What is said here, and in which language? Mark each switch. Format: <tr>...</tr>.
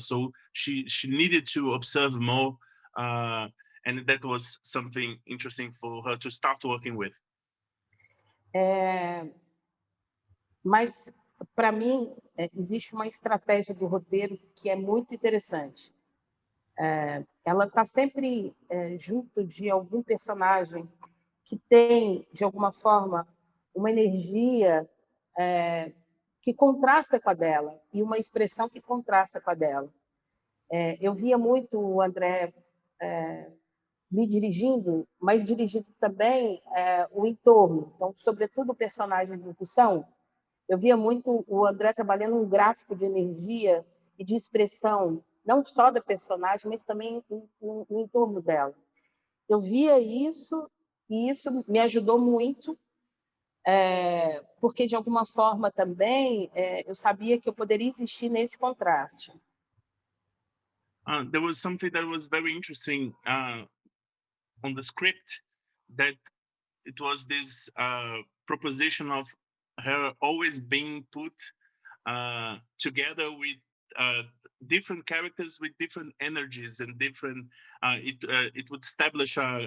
<en>So she needed to observe more, and that was something interesting for her to start working with.</en> <pt>Mas, para mim, existe uma estratégia do roteiro que é muito interessante. Ela está sempre junto de algum personagem que tem, de alguma forma, uma energia que contrasta com a dela e uma expressão que contrasta com a dela. Eu via muito o André me dirigindo, mas dirigindo também o entorno. Então, sobretudo o personagem do Russão, eu via muito o André trabalhando um gráfico de energia e de expressão, não só da personagem, mas também no entorno dela. Eu via isso e isso me ajudou muito, porque, de alguma forma, também eu sabia que eu poderia existir nesse contraste.</pt> <en>There was something that was very interesting on the script, that it was this proposition of her always being put together with different characters with different energies and different. It would establish</en>